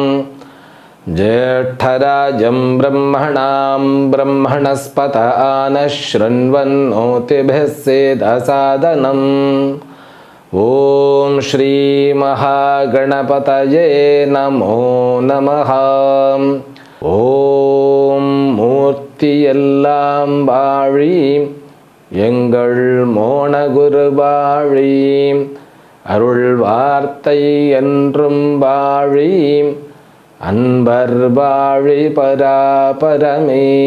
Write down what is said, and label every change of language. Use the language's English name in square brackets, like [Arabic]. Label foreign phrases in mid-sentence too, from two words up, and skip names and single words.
[Sanskrit] ज्येष्ठराजं ब्रह्मणां ब्रह्मणस्पत नः शृण्वन्नोतिभिः सेदसादनम् ॐ श्रीमहागणपतये नमो नमः। [Tamil] ஓம் மூர்த்தி எல்லாம் வாழி எங்கள் மோனகுரு வாழி அருள் வார்த்தை என்றும் வாழி அன்பர் வாழி பராபரமே।